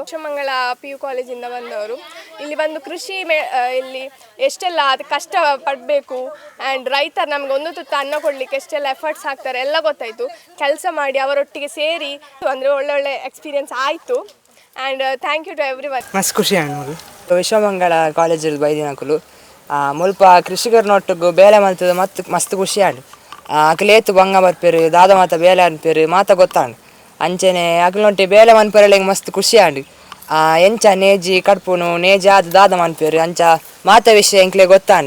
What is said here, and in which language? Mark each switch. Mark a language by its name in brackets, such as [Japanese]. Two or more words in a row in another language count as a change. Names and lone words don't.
[Kannada] ಶಿವಮಂಗಲ PU ಕಾಲೇಜಿಂದ ಬಂದವರು ಇಲ್ಲಿ ಬಂದು ಕೃಷಿ ಇಲ್ಲಿ ಎಷ್ಟೆಲ್ಲ ಅದು ಕಷ್ಟ ಪಡಬೇಕು ಆ್ಯಂಡ್ ರೈತರು ನಮ್ಗೆ ಒಂದು ತುತ್ತು ಅನ್ನ ಕೊಡಲಿಕ್ಕೆ ಎಷ್ಟೆಲ್ಲ ಎಫರ್ಟ್ಸ್ ಹಾಕ್ತಾರೆ ಎಲ್ಲ ಗೊತ್ತಾಯಿತು. ಕೆಲಸ ಮಾಡಿ ಅವರೊಟ್ಟಿಗೆ ಸೇರಿ ಅಂದರೆ ಒಳ್ಳೊಳ್ಳೆ ಎಕ್ಸ್ಪೀರಿಯನ್ಸ್ ಆಯಿತು. [English] and thank you to every one. [Kannada] ಮಸ್ತ್ ಖುಷಿ ಆಯ್ತು. [Tulu] ವಿಶ್ವಮಂಗಳ ಕಾಲೇಜಲ್ಲಿ ಬೈದಿನಕಲು ಮುಲ್ಪ ಕೃಷಿಕರನೊಟ್ಟಿಗೂ ಬೇಲೆ ಮಲ್ತದ ಮತ್ತು ಮಸ್ತ್ ಖುಷಿ ಆಡು. ಅಕ್ಲೇತು ಬಂಗ ಬರ್ಪೇರು ದಾದ ಮಾತ ಬೇಲೆ ಅನ್ಪೇರು ಮಾತ ಗೊತ್ತಾಂಡು ಅಂಚನೆ ಅಕ್ಲೊಂಟಿ ಬೇಲೆ ಮನ್ಪೇರಳಿಗೆ ಮಸ್ತ್ ಖುಷಿ ಆಂಡು. ಎಂಚ ನೇಜಿ ಕಡ್ಪುನು ನೇಜಿ ಆದ ದಾದ ಮನ್ಪೇರು ಅಂಚ ಮಾತ ವಿಷಯ ಎಂಕ್ಲೆ ಗೊತ್ತಾಂಡು.